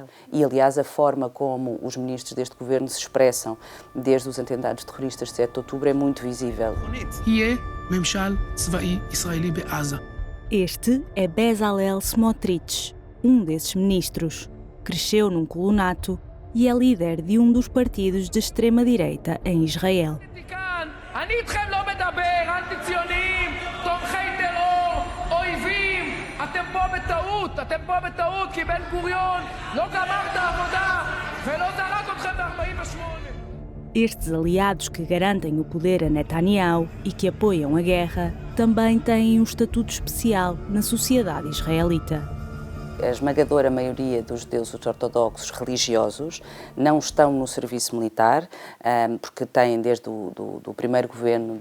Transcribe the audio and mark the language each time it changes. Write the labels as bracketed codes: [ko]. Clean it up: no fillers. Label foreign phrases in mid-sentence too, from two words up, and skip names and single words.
[pt] E, aliás, a forma como os ministros deste governo se expressam desde os atentados terroristas de 7 de outubro é muito visível. Este é Bezalel Smotrich, um desses ministros. Cresceu num colonato e é líder de um dos partidos de extrema-direita em Israel. [he] אני איתכם לא מדבר, אנטי-ציונים, תומכי טרור, אויבים. אתם פה בטעות, כי בן גוריון לא גמר את העבודה ולא זרק אתכם ב-48. [pt] Estes aliados que garantem o poder a Netanyahu e que apoiam a guerra também têm um estatuto especial na sociedade israelita. A esmagadora maioria dos judeus ortodoxos religiosos não estão no serviço militar, porque têm, desde o primeiro governo